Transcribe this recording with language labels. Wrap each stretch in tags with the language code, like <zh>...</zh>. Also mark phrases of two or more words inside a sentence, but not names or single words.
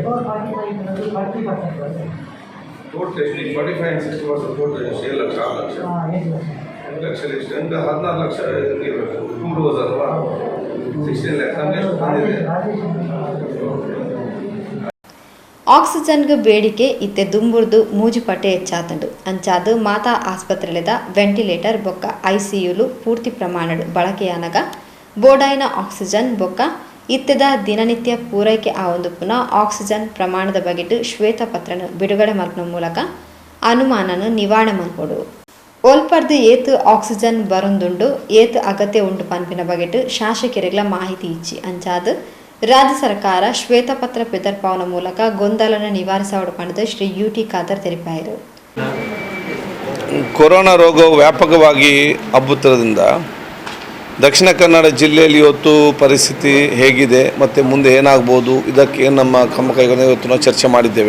<kn>ಅಬೌವ್ 45 40% ವರೆಗೆ. ಟೋಟಲ್ ಎಷ್ಟು? 45 and 60% ಟೋಟಲ್ 7 ಲಕ್ಷ 6 ಲಕ್ಷ 8 ಲಕ್ಷ ಎಷ್ಟು ಅಂತ 14 ಲಕ್ಷ ಇರಬೇಕು. ಟೂರ್ಸ್ ಅಲ್ವಾ, 16 ಲ್ಯಾಕ್ ನಮಗೆ ಎಷ್ಟು ಬಂದಿದೆ?</kn> <tcy>ಆಕ್ಸಿಜನ್ಗೆ ಬೇಡಿಕೆ ಇತ್ತೆ ದುಂಬುರ್ದು ಮೂಜುಪಟ್ಟೆ ಹೆಚ್ಚಾತಂಡು ಅಂಚಾದು ಮಾತಾ ಆಸ್ಪತ್ರೆಲೆದ ವೆಂಟಿಲೇಟರ್ ಬೊಕ್ಕ ICUಲು ಪೂರ್ತಿ ಪ್ರಮಾಣಡ್ ಬಳಕೆಯಾನಗ ಬೋಡಾಯಿನ ಆಕ್ಸಿಜನ್ ಬೊಕ್ಕ ಇತ್ತೆದ ದಿನನಿತ್ಯ ಪೂರೈಕೆ ಆವೊಂದು ಪುನಃ ಆಕ್ಸಿಜನ್ ಪ್ರಮಾಣದ ಬಗೆಟ್ ಶ್ವೇತಪತ್ರನ ಬಿಡುಗಡೆ ಮಲ್ಪನ ಮೂಲಕ ಅನುಮಾನನ ನಿವಾರಣೆ ಮಲ್ಪೊಡು. ಓಲ್ಪರ್ದು ಏತು ಆಕ್ಸಿಜನ್ ಬರೊಂದುಂಡು ಏತು ಅಗತ್ಯ ಉಂಟು ಪನ್ಪಿನ ಬಗೆಟ್ ಶಾಸಕರಿಗಳ ಮಾಹಿತಿ ಇಚ್ಚಿ ಅಂಚಾದು ರಾಜ್ಯ ಸರ್ಕಾರ ಶ್ವೇತಪತ್ರ ಬೆದರ್ಪಾವನ ಮೂಲಕ ಗೊಂದಲನ ನಿವಾರಿಸವಡು ಪಡೆದ ಶ್ರೀ UT ಖಾದರ್ ತಿಳಿಪಾಯಿರು.</tcy> <kn>ಕೊರೋನಾ ರೋಗವು ವ್ಯಾಪಕವಾಗಿ ಹಬ್ಬುತ್ತಿರೋದ್ರಿಂದ ದಕ್ಷಿಣ ಕನ್ನಡ ಜಿಲ್ಲೆಯಲ್ಲಿ ಇವತ್ತು ಪರಿಸ್ಥಿತಿ ಹೇಗಿದೆ ಮತ್ತು ಮುಂದೆ ಏನಾಗ್ಬೋದು, ಇದಕ್ಕೆ ನಮ್ಮ ಕ್ರಮ ಕೈಗೊಂಡು ಇವತ್ತು ನಾವು ಚರ್ಚೆ ಮಾಡಿದ್ದೇವೆ.</kn>